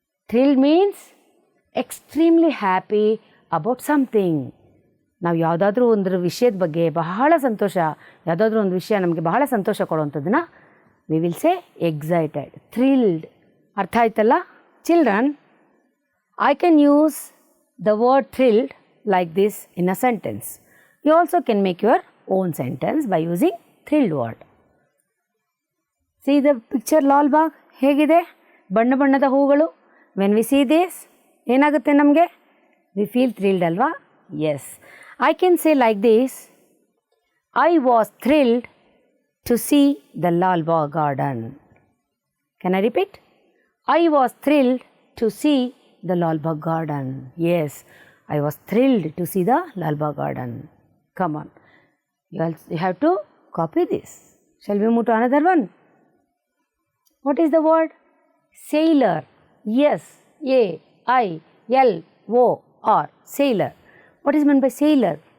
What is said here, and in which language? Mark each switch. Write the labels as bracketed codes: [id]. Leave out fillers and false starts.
[en] Thrilled means extremely happy about something. [kn] ನಾವು ಯಾವುದಾದ್ರೂ ಒಂದು ವಿಷಯದ ಬಗ್ಗೆ ಬಹಳ ಸಂತೋಷ, ಯಾವುದಾದ್ರೂ ಒಂದು ವಿಷಯ ನಮಗೆ ಬಹಳ ಸಂತೋಷ ಕೊಡುವಂಥದ್ದನ್ನು [en] We will say excited, thrilled. [kn] ಅರ್ಥ ಆಯ್ತಲ್ಲ [en] Children? I can use the word thrilled like this in a sentence. You also can make your own sentence by using thrilled word. See the picture [kn] Lal Bagh ಹೇಗಿದೆ? ಬಣ್ಣ ಬಣ್ಣದ ಹೂಗಳು. [en] when we see this [kn] ಏನಾಗುತ್ತೆ ನಮಗೆ? [en] We feel thrilled ಅಲ್ವಾ? Yes, I can say like this, I was thrilled to see the Lal Bagh garden. Can I repeat? I was thrilled to see the Lal Bagh garden. Yes, I was thrilled to see the Lal Bagh garden. Come on, you have to copy this. Shall we move to another one? What is the word? Sailor. Yes, A-I-L-O-R, sailor. What is meant by sailor?